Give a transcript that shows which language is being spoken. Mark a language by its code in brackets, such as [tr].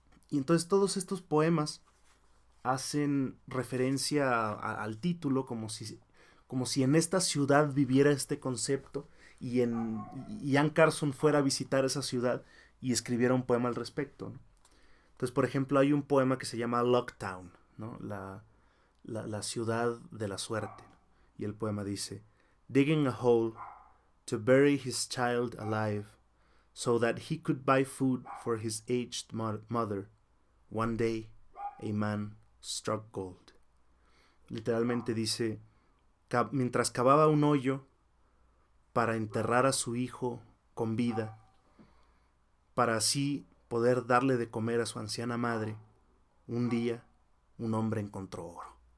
[es] Y entonces todos estos poemas hacen referencia al título como si en esta ciudad viviera este concepto y Ian Carson fuera a visitar esa ciudad y escribiera un poema al respecto, ¿no? Entonces, por ejemplo, hay un poema que se llama Locktown, ¿no? La ciudad de la suerte, ¿no? Y el poema dice: [en] Digging a hole to bury his child alive, so that he could buy food for his aged mother. One day, a man struck gold. [es] Literalmente dice, mientras cavaba un hoyo para enterrar a su hijo con vida, para así poder darle de comer a su anciana madre, un día un hombre encontró oro.